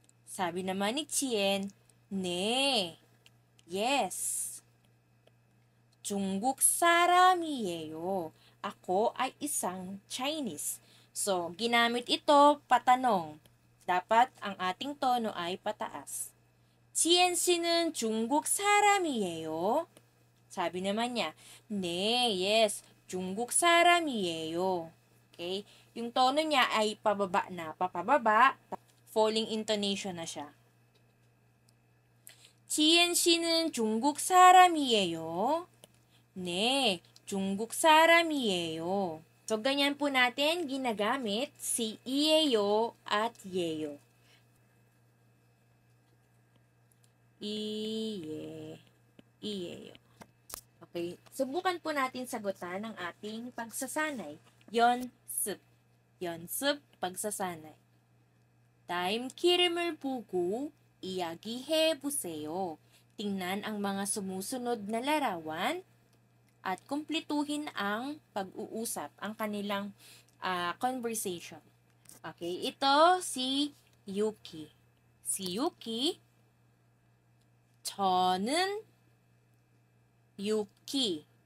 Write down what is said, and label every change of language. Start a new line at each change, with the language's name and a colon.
Filipino: Sabi naman ni Chien, 네, yes.
Korean: 중국 사람이에요.
Filipino: Ako ay isang Chinese. So, ginamit ito patanong. Dapat ang ating tono ay pataas.
Korean: Chien 씨는 중국 사람이에요.
Filipino: Sabi naman niya, 네, yes,
Korean: 중국 사람이에요.
Filipino: Okay? Yung tono niya ay pababa na, papababa, falling intonation na siya.
Korean: 지엔 씨는 중국 사람이에요. 네, 중국 사람이에요.
Filipino: So, ganyan po natin ginagamit si iyeyo at yeyo. Iyeyo. Okay, subukan po natin sagutan ang ating pagsasanay.
Korean: 연습.
Filipino: 연습, pagsasanay.
Korean: 다음 기름을 보고 이야기해 보세요.
Filipino: Tingnan ang mga sumusunod na larawan at kumpletuhin ang pag-uusap, ang kanilang conversation. Okay, ito si Yuki. Si Yuki,
Korean: 저는 Yuki.